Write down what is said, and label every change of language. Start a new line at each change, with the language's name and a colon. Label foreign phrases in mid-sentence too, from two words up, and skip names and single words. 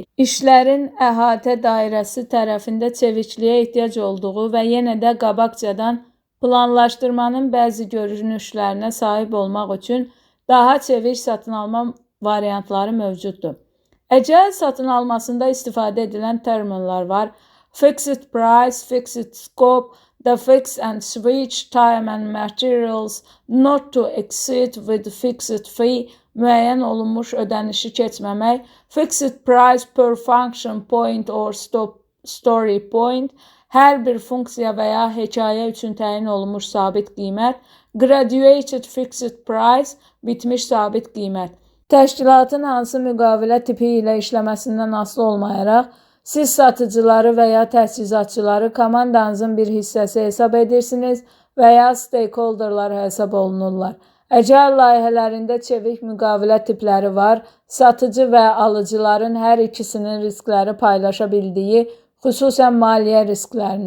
Azerbaijani: İşlərin əhatə dairəsi tərəfində çevikliyə ehtiyac olduğu və yenə də qabaqcadan planlaşdırmanın bəzi görünüşlərinə sahib olmaq üçün daha çevik satın alma variantları mövcuddur. Əcəl satın almasında istifadə edilən terminlər var.
English: Fixed price, fixed scope, the fix and switch, time and materials, not to exceed with fixed fee,
Azerbaijani: müəyyən olunmuş ödənişi keçməmək,
English: fixed price per function point or story point,
Azerbaijani: hər bir funksiya və ya hekayə üçün təyin olunmuş sabit qiymət,
English: graduated fixed price,
Azerbaijani: bitmiş sabit qiymət. Təşkilatın hansı müqavilə tipi ilə işləməsindən asılı olmayaraq, siz satıcıları və ya təchizatçıları komandanızın bir hissəsi hesab edirsiniz və ya stakeholderlar hesab olunurlar. Əcəl layihələrində çevik müqavilə tipləri var, satıcı və alıcıların hər ikisinin riskləri paylaşa bildiyi, xüsusən maliyyə risklərini.